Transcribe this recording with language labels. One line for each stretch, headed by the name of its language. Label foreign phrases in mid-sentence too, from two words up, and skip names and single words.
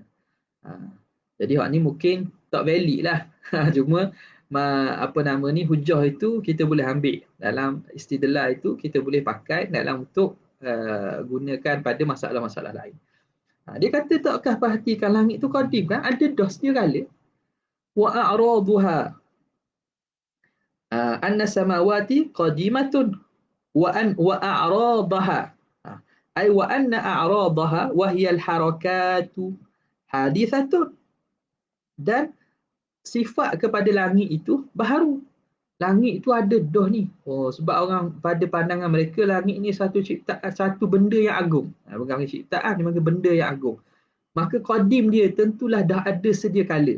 Malay: Jadi hak ni mungkin tak valid lah. Cuma hujah itu kita boleh ambil. Dalam istidlal itu kita boleh pakai dalam untuk gunakan pada masalah-masalah lain. Dia kata takkah perhatikan langit tu qadim kan? Ada dah sedia kala.
Arabic: وأعراضها أن السماوات قديمة وأعراضها. أي وأن أعراضها وهي الحركة حادثة.
Malay: Dan sifat kepada langit itu baharu. Langit itu ada dah ni. Sebab orang pada pandangan mereka langit ni satu benda yang agung. Bukan ciptaan, dia benda yang agung. Maka qadim dia tentulah dah ada sedia kala.